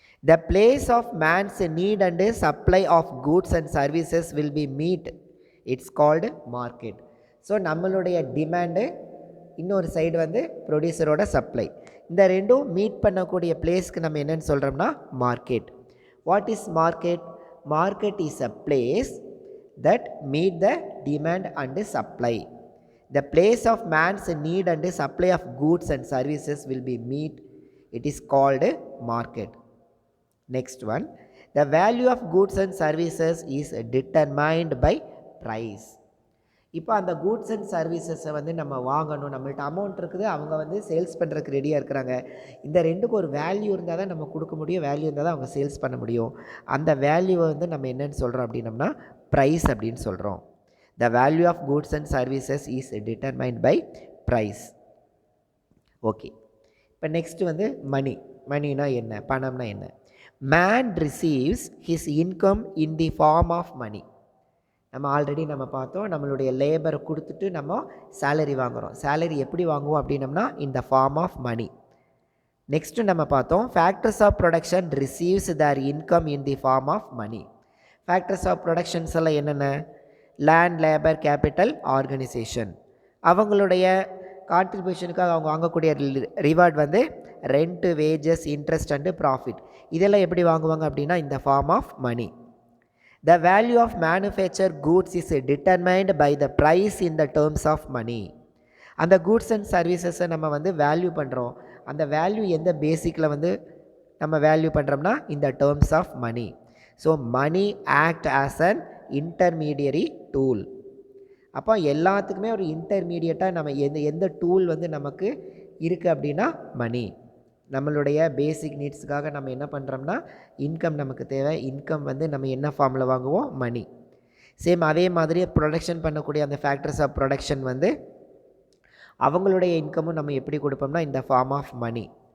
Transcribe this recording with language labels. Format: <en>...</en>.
<en>The place of man's need and supply of goods and services will be met, it's called market.</en> <ta>So நம்மளுடைய demand, இன்னொரு side வந்து ப்ரொடியூசரோட supply, இந்த ரெண்டும் meet பண்ணக்கூடிய பிளேஸ்க்கு நம்ம என்னென்னு சொல்கிறோம்னா market.</ta> <en>What is market?</en> <ta>Market is a place</ta> <en>that meet the demand and supply. The place of man's need and supply of goods and services will be meet, it is called market. Next one, the value of goods and services is determined by price.</en> <ta>இப்போ அந்த goods and சர்வீசஸை வந்து நம்ம வாங்கணும், நம்மள்ட்ட amount இருக்குது, அவங்க வந்து sales பண்ணுறதுக்கு ரெடியாக இருக்கிறாங்க. இந்த ரெண்டுக்கும் ஒரு வேல்யூ இருந்தால் தான் நம்ம கொடுக்க முடியும், வேல்யூ இருந்தால் தான் அவங்க சேல்ஸ் பண்ண முடியும். அந்த வேல்யூவை வந்து நம்ம என்னென்னு சொல்கிறோம் அப்படின்னம்னா ப்ரைஸ் அப்படின்னு சொல்கிறோம்.</ta> <en>The value of goods and services is determined by price.</en> <ta>Okay, இப்போ நெக்ஸ்ட்டு வந்து மணி. மணினா என்ன? பணம்னா என்ன?</ta> <en>Man receives his income in the form of money.</en> <ta>நம்ம ஆல்ரெடி நம்ம பார்த்தோம், நம்மளுடைய லேபரை கொடுத்துட்டு நம்ம சேலரி வாங்குகிறோம். சேலரி எப்படி வாங்குவோம் அப்படின்னம்னா</ta> <en>In the form of money.</en> <ta>Next நம்ம பார்த்தோம்,</ta> <en>Factors of production receives their income in the form of money.</en> <ta>Factors of productions எல்லாம் என்னென்ன? Land, labour, capital, organisation. அவங்களுடைய கான்ட்ரிபியூஷனுக்காக அவங்க வாங்கக்கூடிய ரிவார்ட் வந்து rent, wages, interest and profit. இதெல்லாம் எப்படி வாங்குவாங்க அப்படின்னா இந்த form of money.</ta> <en>The value of manufactured goods is determined by the price in the terms of money.</en> <ta>அந்த goods and services நம்ம வந்து வேல்யூ பண்ணுறோம். அந்த வேல்யூ எந்த பேசிக்கில் வந்து நம்ம வேல்யூ பண்ணுறோம்னா இந்த</ta> <en>terms of money. So money act as an intermediary tool.</en> <ta>அப்போ எல்லாத்துக்குமே ஒரு இன்டர்மீடியட்டாக நம்ம எந்த டூல் வந்து நமக்கு இருக்குது அப்படின்னா மணி. நம்மளுடைய பேசிக் நீட்ஸுக்காக நம்ம என்ன பண்ணுறோம்னா இன்கம் நமக்கு தேவை. இன்கம் வந்து நம்ம என்ன ஃபார்மில் வாங்குவோம்? மணி. சேம் அதே மாதிரி ப்ரொடக்ஷன் பண்ணக்கூடிய அந்த ஃபேக்டர்ஸ் ஆஃப் ப்ரொடக்ஷன் வந்து அவங்களுடைய இன்கமும் நம்ம எப்படி கொடுப்போம்னா இந்த ஃபார்ம் ஆஃப் மணி.</ta>